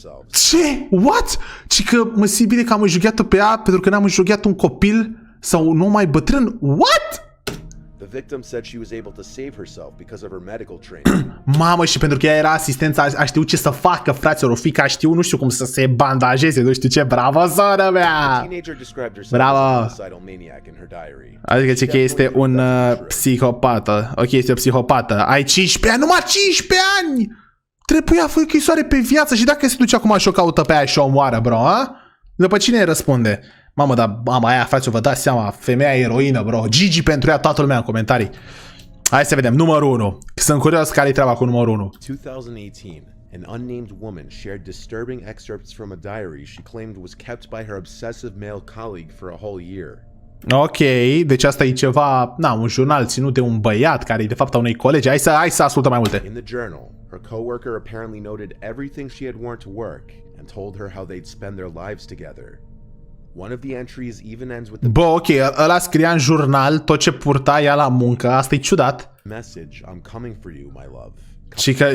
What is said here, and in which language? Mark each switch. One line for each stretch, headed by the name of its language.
Romanian: Ce? What? Ci că mă simt bine că am înjunghiat-o pe ea pentru că n-am înjunghiat un copil sau un om mai bătrân?
English: What? The victim said she was able to save herself because of her medical training.
Romanian: Mamă, și pentru că ea era asistența, a știut ce să facă, fraților, o fică a știut, nu știu cum să se bandajeze, nu știu ce, bravo, sora mea! Bravo! Adică ce că este un psihopată, ok, este o psihopată, ai 15 ani, numai 15 ani! Trebuia să închisoare pe viață și dacă se duce acum și o caută pe aia și o omoară, bro, a? După cine îi răspunde? Mamă, dar mama aia, frate, vă dați seama, femeia eroină, bro. Gigi pentru ea, toată lumea în comentarii. Hai să vedem, numărul 1. Sunt curios care-i treaba cu numărul 1.
English: 2018, an unnamed woman shared disturbing excerpts from a diary she claimed was kept by her obsessive male colleague for a whole year.
Romanian: Ok, deci asta e ceva, un jurnal ținut de un băiat care e de fapt a unei colegi. Hai să ascultăm mai multe.
English: In the journal, her coworker apparently noted everything she had worn to work and told her how they'd spend their lives together. One of the entries even ends with the
Romanian: Bă, ok, ăla scria în jurnal tot ce purta ea la muncă, asta e ciudat.
English: message, I'm coming for you, my love.